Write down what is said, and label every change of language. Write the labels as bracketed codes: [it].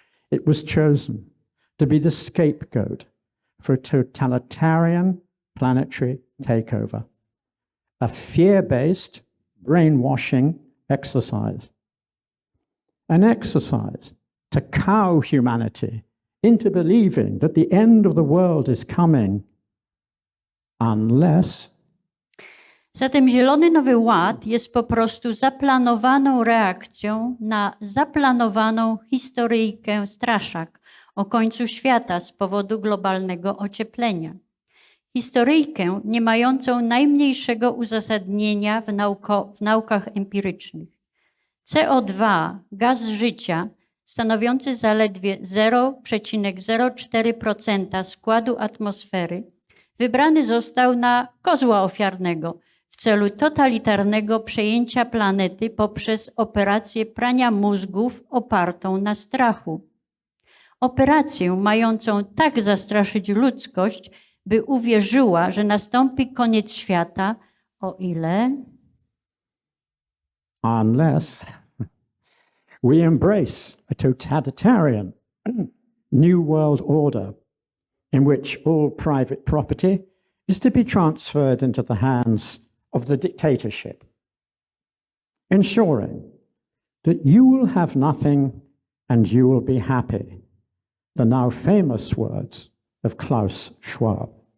[en] It was chosen to be the scapegoat for a totalitarian planetary takeover, a fear-based brainwashing exercise, an exercise to cow humanity into believing that the end of the world is coming unless. [pl] Zatem Zielony Nowy Ład jest po prostu zaplanowaną reakcją na zaplanowaną historyjkę straszak o końcu świata z powodu globalnego ocieplenia. Historyjkę nie mającą najmniejszego uzasadnienia w naukach empirycznych. CO2, gaz życia, stanowiący zaledwie 0,04% składu atmosfery, wybrany został na kozła ofiarnego w celu totalitarnego przejęcia planety poprzez operację prania mózgów opartą na strachu. Operację mającą tak zastraszyć ludzkość, by uwierzyła, że nastąpi koniec świata, o ile... [en] Unless we embrace a totalitarian new world order in which all private property is to be transferred into the hands of the dictatorship, ensuring that you will have nothing and you will be happy, the now famous words of Klaus Schwab.